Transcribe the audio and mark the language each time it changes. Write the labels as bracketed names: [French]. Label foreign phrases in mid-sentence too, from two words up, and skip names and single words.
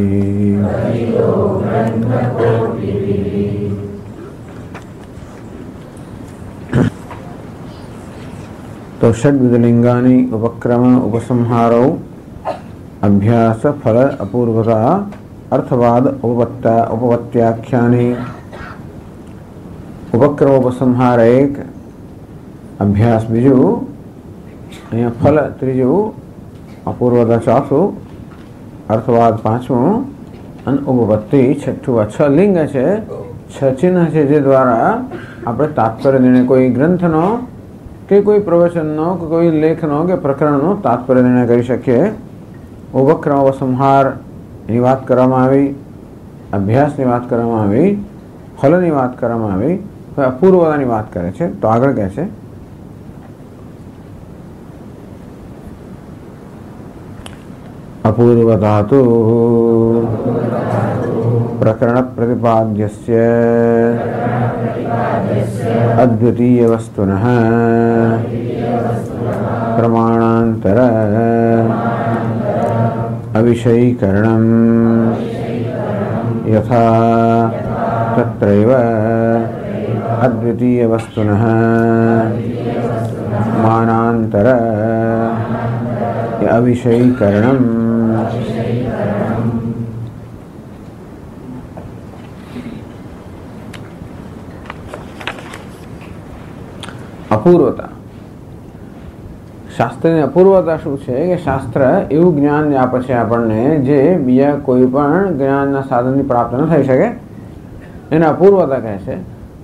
[Sanskrit] तो षड्विधलिंगानि उपक्रम उपसंहारौ अभ्यास फल अपूर्वता अर्थवाद उपपत्त्याख्यानि। [Gujarati] ઉપક્રમ ઉપસંહાર એક, અભ્યાસ બીજું, અહીં ફલ ત્રીજું, અપૂર્વતા ચોથું, અર્થવાદ પાંચમું અને ઉપપત્તિ છઠ્ઠું। છ લિંગ છે, છ ચિહ્ન છે જે દ્વારા આપણે તાત્પર્ય નિર્ણય કોઈ ગ્રંથનો કે કોઈ પ્રવચનનો કે કોઈ લેખનો કે પ્રકરણનો તાત્પર્ય નિર્ણય કરી શકીએ। ઉપક્રમ ઉપસંહાર એની વાત કરવામાં આવી, અભ્યાસની વાત કરવામાં આવી, ફલની વાત કરવામાં આવી, હવે અપૂર્વતાની વાત કરે છે। તો આગળ કહે છે અપૂર્વતા તો [Sanskrit] प्रकरण प्रतिपाद्यस्य अद्वितीय वस्तुनः प्रमाणांतर अविषयीकरणं यथा तत्रैव अद्वितीय वस्तुनः मानांतर अविषयीकरणं। [Gujarati] અપૂર્વતા, શાસ્ત્રની અપૂર્વતા શું છે કે શાસ્ત્ર એવું જ્ઞાન આપે છે આપણને જે બીજા કોઈ પણ જ્ઞાનના સાધનથી પ્રાપ્ત ન થઈ શકે, એને અપૂર્વતા કહે છે।